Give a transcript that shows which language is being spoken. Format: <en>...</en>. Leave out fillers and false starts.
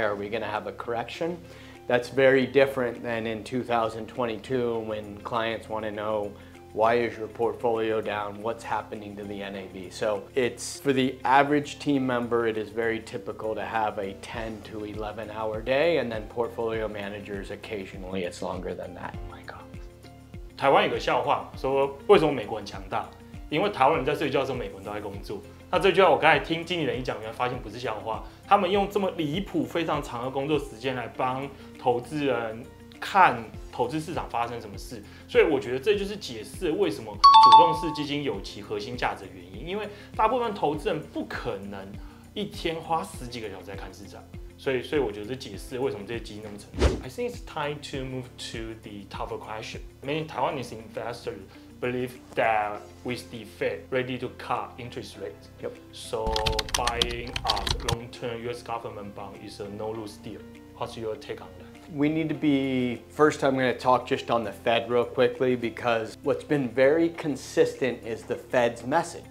<en>Are we going to have a correction? That's very different than in 2022, when clients want to know, why is your portfolio down? What's happening to the NAV? So it's, for the average team member, it is very typical to have a 10 to 11 hour day, and then portfolio managers, occasionally it's longer than that. Oh my God.</en> <zh>台湾有个笑话，说为什么美国很强大？因为台湾人在睡觉的时候，美国人都在工作。那这句话我刚才听经理人一讲，原来发现不是笑话，他们用这么离谱、非常长的工作时间来帮投资人看投资市场发生什么事，所以我觉得这就是解释为什么主动式基金有其核心价值的原因。因为大部分投资人不可能一天花10几个小时在看市场，所以我觉得这解释为什么这些基金那么成功。</zh> <en>I think it's time to move to the tougher question. Many Taiwanese investors believe that with the Fed ready to cut interest rates, so buying a long-term U.S. government bond is a no-lose deal. What's your take on that? We need to be, first I'm going to talk just on the Fed real quickly because what's been very consistent is the Fed's message.</en>